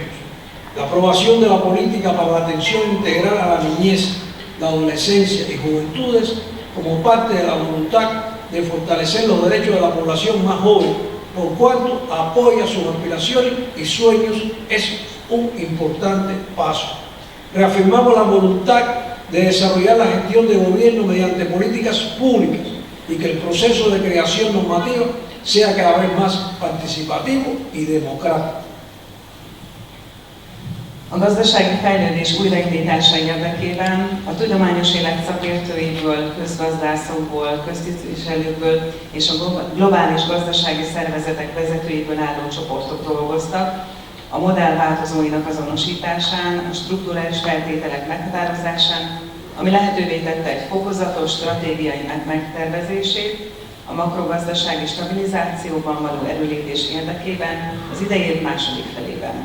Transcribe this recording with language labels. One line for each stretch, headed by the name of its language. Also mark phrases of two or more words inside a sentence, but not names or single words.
Spanish: La aprobación de la política para la atención integral a la niñez, la adolescencia y juventudes como parte de la voluntad de fortalecer los derechos de la población más joven, por cuanto apoya sus aspiraciones y sueños, es un importante paso. Reafirmamos la voluntad de desarrollar la gestión de gobierno mediante políticas públicas y que el proceso de creación normativa sea cada vez más participativo y democrático.
Hungarian: A gazdasági fejlődés újraindítása érdekében a tudományos élet szakértőiből, közgazdászokból, köztisztviselőkből és a globális gazdasági szervezetek vezetőiből álló csoportok dolgoztak a modell változóinak azonosításán, a strukturális feltételek meghatározásán, ami lehetővé tette egy fokozatos stratégiai megtervezését a makrogazdasági stabilizációban való erőlépés érdekében az idei év második felében.